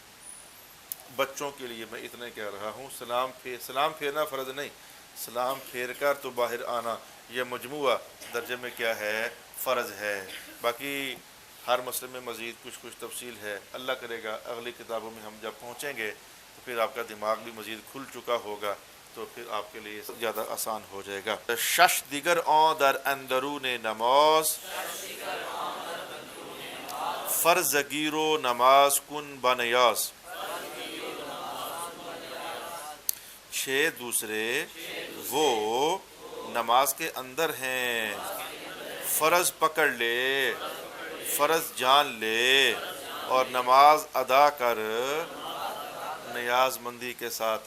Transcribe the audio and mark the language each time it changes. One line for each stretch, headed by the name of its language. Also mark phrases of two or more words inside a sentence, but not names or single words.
Urdu: بچوں کے لیے میں اتنا کہہ رہا ہوں، سلام پھیرنا فرض نہیں، سلام پھیر کر تو باہر آنا یہ مجموعہ درجے میں کیا ہے؟ فرض ہے۔ باقی ہر مسئلے میں مزید کچھ تفصیل ہے، اللہ کرے گا اگلی کتابوں میں ہم جب پہنچیں گے تو پھر آپ کا دماغ بھی مزید کھل چکا ہوگا، تو پھر آپ کے لیے زیادہ آسان ہو جائے گا۔
Persian: شش دیگر آن در اندرون نماز، فرض گیر و نماز کن بنیاز۔
Urdu: 6 دوسرے وہ نماز کے اندر ہیں، فرض پکڑ لے، فرض جان لے اور نماز ادا کر نیاز مندی کے ساتھ۔